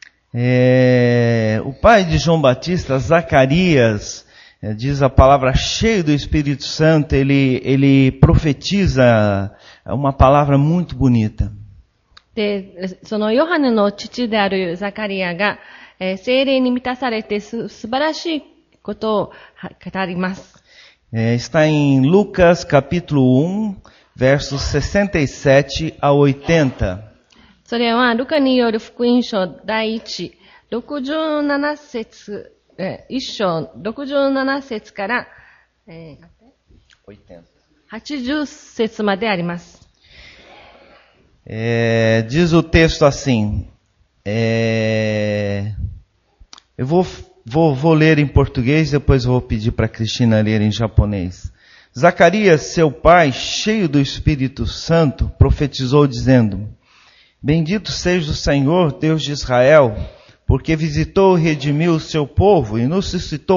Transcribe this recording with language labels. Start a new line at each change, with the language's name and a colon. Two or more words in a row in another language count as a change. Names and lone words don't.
Portuguese: O pai de João Batista, Zacarias, diz a palavra cheio do Espírito Santo, ele profetiza uma palavra muito bonita.
Japanese: で、そのヨハネの父であるザカリアが、聖霊に満たされて素晴らしいことを語ります。
Portuguese: Está em Lucas capítulo 1, versos 67 a 80.
Japanese: それはルカによる福音書第1、67節、1章67節から、80節まであります。
Portuguese: Diz o texto assim, eu vou ler em português, depois vou pedir para a Cristina ler em japonês. Zacarias, seu pai, cheio do Espírito Santo, profetizou dizendo, Bendito seja o Senhor, Deus de Israel, porque visitou e redimiu o seu povo e nos suscitou